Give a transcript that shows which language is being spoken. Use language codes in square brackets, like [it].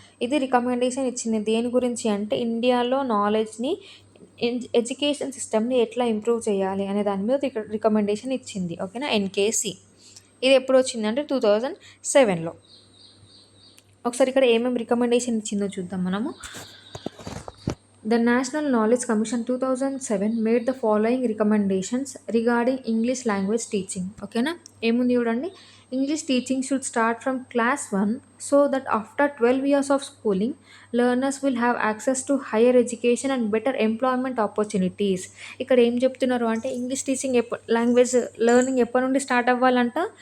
[te] ఇది రికమెండేషన్ ఇచ్చింది దేని గురించి అంటే ఇండియాలో నాలెడ్జ్‌ని, ఎడ్యుకేషన్ సిస్టమ్‌ని ఎట్లా ఇంప్రూవ్ చేయాలి అనే దాని మీద రికమెండేషన్ ఇచ్చింది. ఓకేనా. ఎన్‌కేసీ ఇది ఎప్పుడు వచ్చిందంటే 2007లో. ఒకసారి ఇక్కడ ఏమేమి రికమెండేషన్ ఇచ్చిందో చూద్దాం మనము. [en] The National Knowledge Commission 2007 made the following recommendations regarding English language teaching. [te] ఓకేనా. ఏముంది చూడండి, [en] English teaching should start from class 1 so that after 12 years of schooling learners will have access to higher education and better employment opportunities. [te] ఇక్కడ ఏం చెప్తున్నారు అంటే English teaching language learning ఎప్పటి నుండి start అవ్వాలంట?